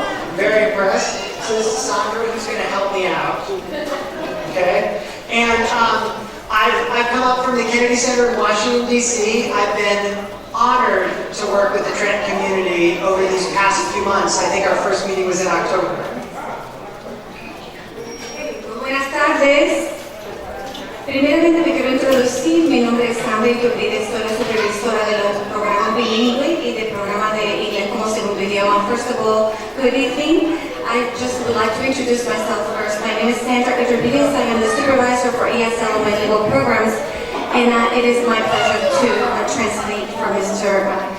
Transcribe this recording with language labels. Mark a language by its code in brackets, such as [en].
[en] I'm very impressed. So this is Sandra who's going to help me out. Okay. And I've come up from the Kennedy Center in Washington, D.C. I've been honored to work with the Trent community over these past few months. I think our first meeting was in October. [es] Buenas tardes. Primeramente me quiero introducir. Mi nombre es Sandra Iturbide, soy la supervisora de los programas bilingüe y del programa de inglés como segundo idioma. [en] First of all, good evening. I just would like to introduce myself first. My name is Sandra Iturbide. I am the supervisor for ESL bilingual programs, and it is my pleasure to translate for Mr.